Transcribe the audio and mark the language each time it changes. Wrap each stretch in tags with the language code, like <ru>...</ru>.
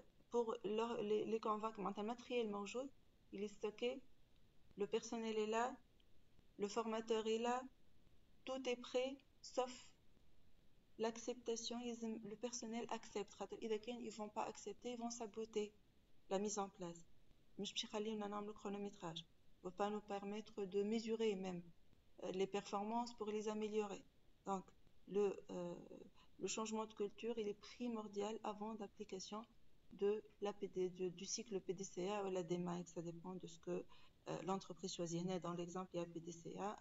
<fr>Pour les convaincre, le matériel موجود, il est stocké, le personnel est là, le formateur est là, tout est prêt, sauf l'acceptation. Le personnel accepte. Ils ne vont pas accepter, ils vont saboter la mise en place.</fr> <ar>مش باش يخلينا نعملوا chronométrage.</ar> <fr>Ne va pas nous permettre de mesurer même les performances pour les améliorer. Donc, le changement de culture, il est primordial avant d'application du cycle PDCA ou la DMAIC. Ça dépend de ce que l'entreprise choisit. Dans l'exemple, il y a PDCA.</fr>